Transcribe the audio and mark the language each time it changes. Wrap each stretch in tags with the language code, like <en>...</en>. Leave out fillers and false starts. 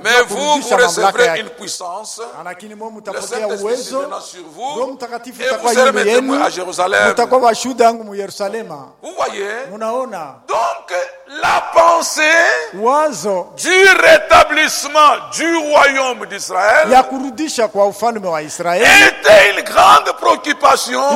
<fr>Mais vous recevrez une puissance.</fr> <sw>Lakini mwe mtapokea uwezo. Roho Mtakatifu atakuwa juu yenu. Mtakuwa washuhuda wangu mu Yerusalemu.</sw> <fr>Vous voyez?</fr> <sw>Munaona?</sw> <fr>Donc la pensée</fr> <sw>wazo</sw> <fr>du rétablissement du royaume d'Israël</fr> <sw>ya kurudisha kwa ufalme wa Israeli</sw> <fr>était une grande préoccupation.</fr>